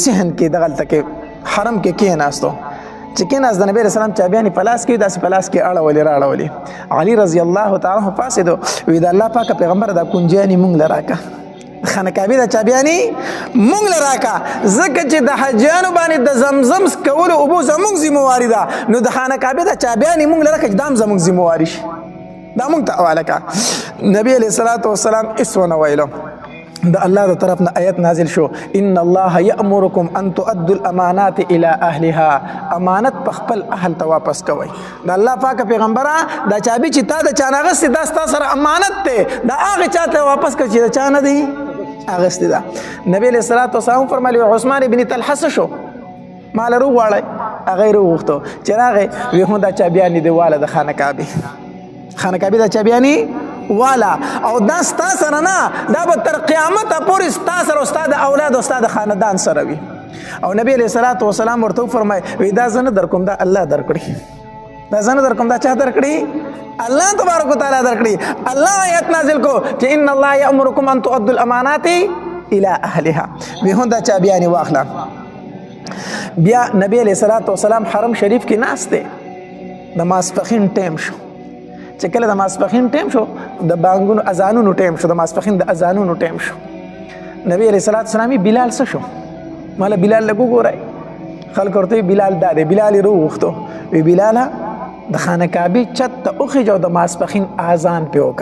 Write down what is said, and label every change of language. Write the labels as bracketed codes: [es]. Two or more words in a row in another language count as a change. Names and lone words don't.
[ps] صحن کې دغلته کې حرم کې کېناستو چې کېناست د نبی رسول الله چابیان پلاس کې داسې پلاس کې اړولې علي رضی الله تعالی عنہ پاسېدو وی د الله پاک پیغمبر دا کنجانی مونږ لراکا خانه کعبه د چابیانی مونږ لراکا ځکه چې د حجانو باندې د زمزم کولو او بو زمونږ ذمہواری ده، نو د خانه کعبه د چابیانی مونږ لراکا چې دام زمونږ ذمہواری شي، دا مونږ ته حواله کا. نبی علیہ الصلوۃ والسلام اسونه ویلو د الله د طرف نه آیت نازل شو [ar] ان الله یأمرکم ان تؤدوا الامانات الى اهلها [ps] امانت په خپل اهل ته واپس کوئ د الله پاک پیغمبره دا چابي چې تا د چا نه اغستې دا ستا سره امانت دی دا هغه چا ته واپس کړه چې د چا نه دی اغستې ده نبی علیه الصلاة والسلام فرمایي عثمان ابن طلحه څه شو مال وغواړئ هغه یې وغوښتو چې راغی وی هم دا چابیانې دی واله د خانه کعبې دا چابیانې والا او دا ستا سره نه دا به تر قیامت پورې ستا سره او ستا د اولاد او ستا د خاندان سره وي او نبی علیه الصلاة والسلام ورته وفرمایي وی دا زه نه درکوم دا الله درکړي دا زه نه درکوم دا چا درکړي الله تبارک وتعالی درکړي الله آیت نازل کو چې [ar] ان الله یأمرکم ان تؤدوا الامانات الى اهلها [ps] وی هم دا چابیانې واخله بیا نبی علیه الصلاة والسلام حرم شریف کې ناست دی د ماسپښین ټیم شو چې کله د ماسپښین ټیم شو د بانګونو اذانونو ټیم شو د ماسپښین د اذانونو ټیم شو نبی علیه الصلاة والسلام بلال څه شو مالا بلال لږ وګورئ خلک ورته بلال دا دی بلال یې راوغوښتو وی بلاله د خانه کعبې چت ته وخېږه او د ماسپښین اذان پې